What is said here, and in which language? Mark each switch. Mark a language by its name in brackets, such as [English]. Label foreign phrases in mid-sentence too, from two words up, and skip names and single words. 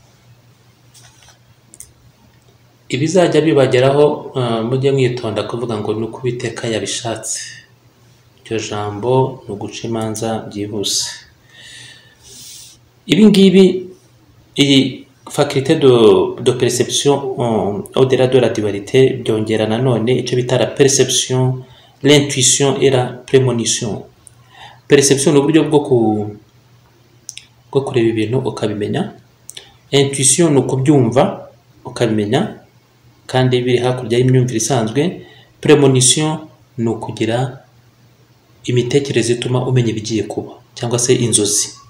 [Kinyarwanda] Ibizajya bibageraho mujye mwitonda kuvuga ngo nuko Uwiteka yabishatse. Iryo jambo ni uguca imanza byihuse. Ibi ngibi, iyi [French] faculté de perception au-delà de la dualité [Kinyarwanda] byongera nanone icyo bita [French] la perception, l'intuition et la prémonition. [Kinyarwanda] Perception ni uburyo bwo kureba ibintu ukabimenya. Intuition ni ukubyumva ukabimenya kandi biri hakurya y'imyumvire isanzwe. Prémonition ni ukugira imitekerereze ituma umenya ibigiye kuba cyangwa se inzozi.